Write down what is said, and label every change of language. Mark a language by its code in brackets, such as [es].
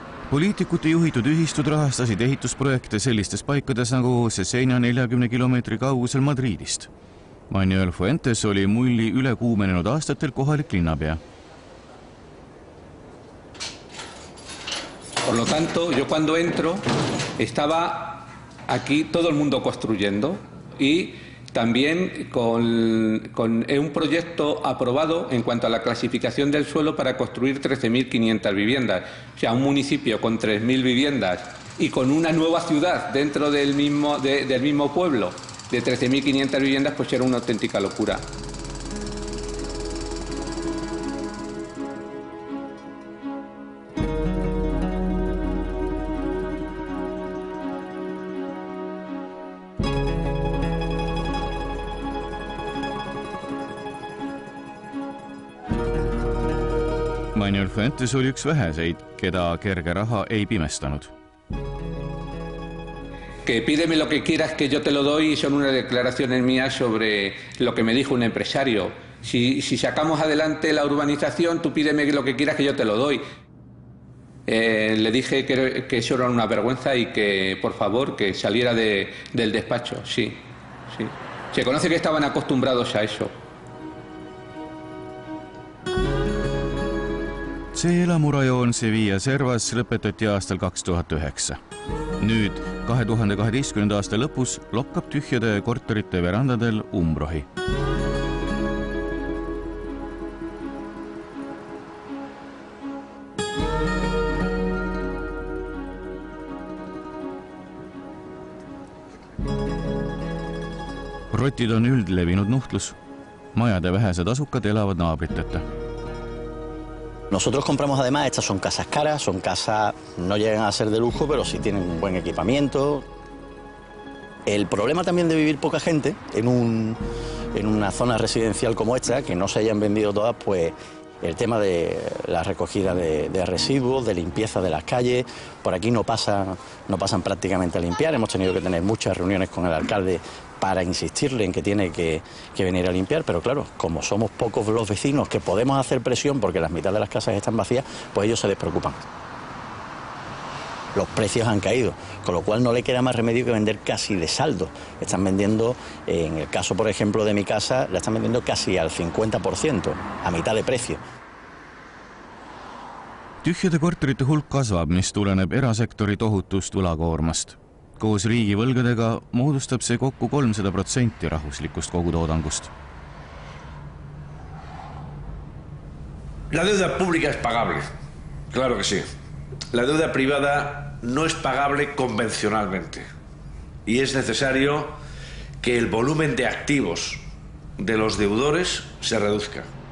[et] Poliitikute juhitud ühistud rahastasid ehitusprojekte sellistes paikades nagu Cesena 40 kilomeetri kaugusel Madridist. Manuel Fuentes oli mulli ülekuumenenud aastatel kohalik linnapea. [es] Por lo tanto, yo cuando entro estaba aquí todo el mundo construyendo y también con un proyecto aprobado en cuanto a la clasificación del suelo para construir 13.500 viviendas. O sea, un municipio con 3.000 viviendas y con una nueva ciudad dentro del mismo pueblo de 13.500 viviendas, pues era una auténtica locura. [et] Manuel Fuentes oli üks väheseid, keda kerge raha ei pimestanud. [es] Que pídeme lo que quieras que yo te lo doy, son unas declaraciones mías sobre lo que me dijo un empresario. Si sacamos adelante la urbanización, tú pídeme lo que quieras que yo te lo doy. Le dije que eso era una vergüenza y que, por favor, que saliera del despacho. Sí, sí. Se conoce que estaban acostumbrados a eso. [et] See elamurajoon Sevilla servas lõpetati aastal 2009. Nüüd 2012. aasta lõpus lokkab tühjade korterite verandadel umbrohi. Rotid on üldlevinud nuhtlus. Majade vähesed asukad elavad naabriteta. [es] Nosotros compramos además, estas son casas caras, son casas, no llegan a ser de lujo, pero sí tienen un buen equipamiento. El problema también de vivir poca gente en una zona residencial como esta, que no se hayan vendido todas, pues el tema de la recogida de residuos, de limpieza de las calles, por aquí no pasan prácticamente a limpiar. Hemos tenido que tener muchas reuniones con el alcalde para insistirle en que tiene que venir a limpiar, pero claro, como somos pocos los vecinos que podemos hacer presión porque las mitad de las casas están vacías, pues ellos se despreocupan. Los precios han caído, con lo cual no le queda más remedio que vender casi de saldo. Están vendiendo, en el caso por ejemplo de mi casa, la están vendiendo casi al 50%, a mitad de precio. [et] Tühjade korterite hulk kasvab, mis tuleneb erasektori tohutust võlakoormast. Koos riigivõlgadega moodustab see kokku 300% rahvuslikust kogutoodangust. [es] La deuda pública es pagable, claro que sí. La deuda privada no es pagable convencionalmente y es necesario que el volumen de activos de los deudores se reduzca.